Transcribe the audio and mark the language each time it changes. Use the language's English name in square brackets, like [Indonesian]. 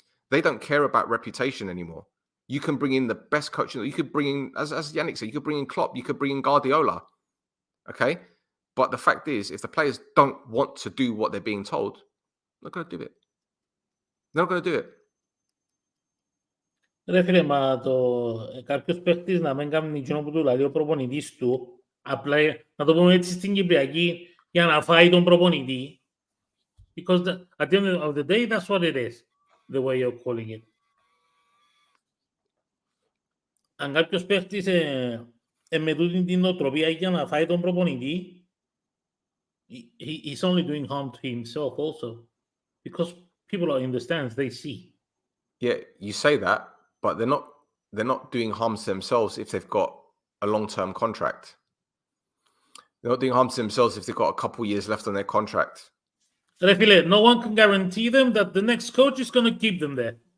[English] They don't care about reputation anymore. You can bring in the best coach. You could bring in, as Yannick said, you could bring in Klopp, you could bring in Guardiola. Okay? But the fact is, if the players don't want to do what they're being told, they're not going to do it. They're not going to do it. [Greek] Ρε φίλε, μα κάποιος παίχτης να μην κάνει εκείνο που του λέει ο προπονητής του, απλά να το πούμε έτσι στην Κυπριακή, για να φάει τον προπονητή. [English] Because at the end of the day, that's what it is, the way you're calling it. [Greek] Αν κάποιος παίχτης με τούτη την νοοτροπία για να φάει τον προπονητή, [English] he's only doing harm to himself also. Because people are in the stands, they see. Yeah, you say that, but they're not doing harm to themselves if they've got a long-term contract. They're not doing harm to themselves if they've got a couple years left on their contract. [Greek] Ρε φίλε, [English] no one can guarantee them that the next coach is going to keep them there.